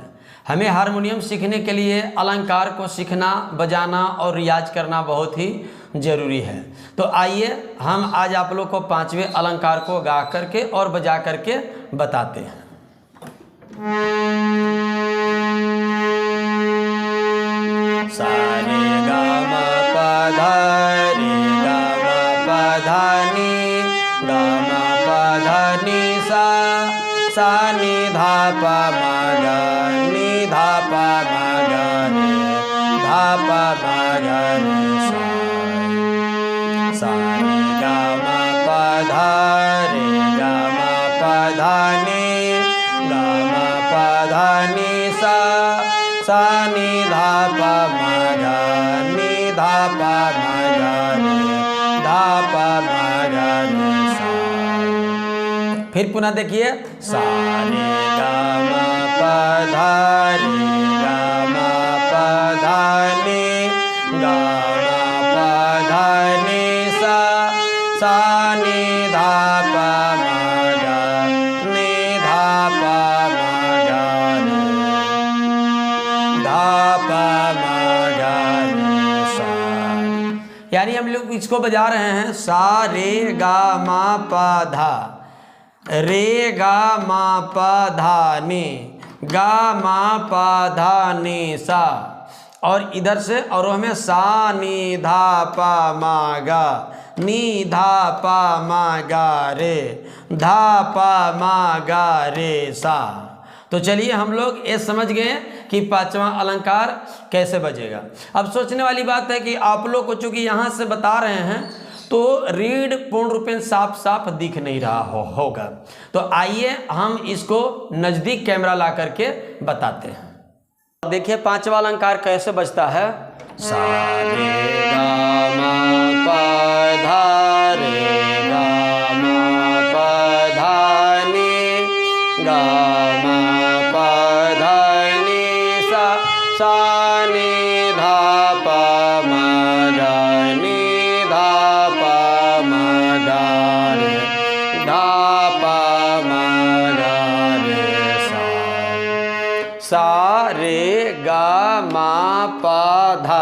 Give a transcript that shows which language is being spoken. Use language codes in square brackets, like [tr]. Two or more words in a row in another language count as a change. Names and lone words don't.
[hi] हमें हारमोनियम सीखने के लिए अलंकार को सीखना, बजाना और रियाज करना बहुत ही ज़रूरी है। तो आइए हम आज आप लोग को पांचवें अलंकार को गा करके और बजा करके बताते हैं। सा रे गा मा पा धा रे गा मा पा धा नी गा मा पा धा नी सा नी धा पा मा गा नी धा पा मा गा रे धा पा मा गा रे सा रे गा मा पा धा रे गा मा पा धा नी गा मा पा धा नी सा नी धा पा मा गा नी धा पा मा गा रे धा पा मा गा रे सा। फिर पुनः देखिए, सा रे गा मा पा धा रे गा मा पा धा नी गा मा पा धा नी सा नी धा पा मा गा नी धा पा मा गा रे धा पा मा गा रे सा। यानी हम लोग इसको बजा रहे हैं सा रे गा मा पा धा रे गा मा पा धा नी गा मा पा धा नी सा, और इधर से और हमें सा नी धा पा मा गा नी धा पा मा गा रे धा पा मा गा रे सा। तो चलिए हम लोग ये समझ गए कि पांचवा अलंकार कैसे बजेगा। अब सोचने वाली बात है कि आप लोग को चूंकि यहाँ से बता रहे हैं तो रीड पूर्ण रूपेण साफ दिख नहीं रहा होगा। तो आइए हम इसको नज़दीक कैमरा ला करके बताते हैं। देखिए पांचवा अलंकार कैसे बजता है। सा रे गा मा पा धा रे गा मा पा धा नी गा मा पा धा नी सा नी धा पा मा गा नी धा पा मा गा रे धा पा मा गा रे सा रे गा मा पा धा।